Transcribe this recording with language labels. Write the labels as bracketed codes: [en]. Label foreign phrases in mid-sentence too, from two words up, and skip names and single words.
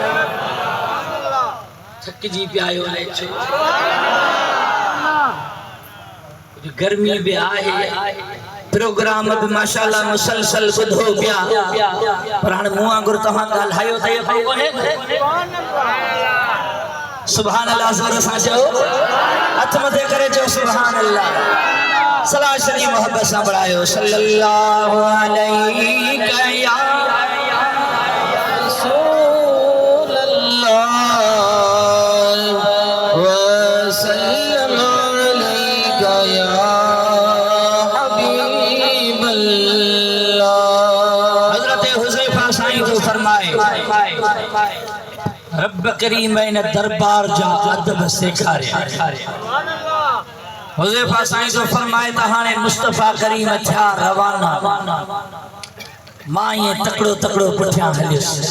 [sd] थक जी पियायो ने छो गर्मी भी आहे प्रोग्राम भी माशाअल्लाह मुसलसल बुधो पिया पर हाणे मुआ गुर तव्हां ॻाल्हायो त कोन्हे [ar] سبحان الله [sd] जोर सां चओ हथ मथे करे चओ [ar] سبحان الله [sd] सलाह शरीफ मोहब्बत सां बढ़ायो [ar] صلى الله عليه يا رسول الله وسلم عليك يا حبيب الله [sd] हजरत हुज़ैफा साईं जो फरमाए रब करीम इन दरबार जा अदब सेखारिया हुज़ैफा साईं जो फरमाए त हाणे मुस्तफा करीम थिया रवाना मां ये तकड़ो तकड़ो पुठियां हलियस।